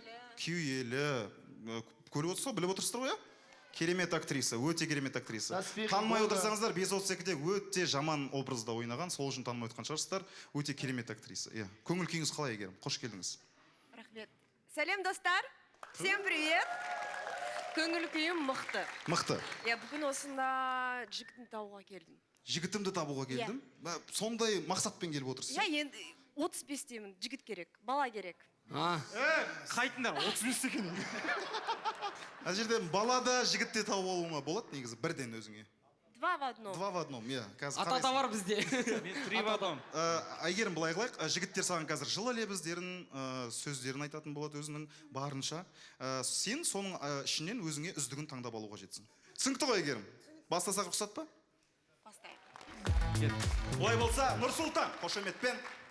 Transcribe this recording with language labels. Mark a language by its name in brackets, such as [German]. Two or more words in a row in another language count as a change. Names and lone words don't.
[Kazakh] Күйелі, көріп отырсыз, біліп отырсыздар ғой? Керемет актриса, өте керемет актриса. Танымай отырсаңыздар, 532-де өте жаман образда ойнаған, сол үшін танымай отырған шығарсыздар. Өте керемет актриса. Көңіл күйіңіз қалай, Әйгерім? Қош келдіңіз. Рахмет. Сәлем, достар. [Russian] Всем привет. [Kazakh] Көңіл күйім мықты. Мықты. Бүгін осында жігітімді табуға келдім. Жігітімді табуға келдім? Сондай мақсатпен келіп отырсыз? Енді 35-темін, жігіт керек, бала керек. Қайтындар, 35 екен. Әл жерде балада жігітте тауып алуыңа болады негізі, бірден өзіңе. [Russian] Два в одном. Два в одном, [Kazakh] иә. Ата бар бізде. [Russian] Мен 3 в одном. [Kazakh] Әйгерім, былай қылайық, жігіттер саған қазір жылы лебіздерін, сөздерін айтатын болады өзінің барынша. Сен соның ішінен өзіңе үздігін таңдап алуға жетсің. Түсінікті ғой, Әйгерім? Бастасақ рұқсат па? Бастайық. Олай болса, Нұрсұлтан, қошеметпен.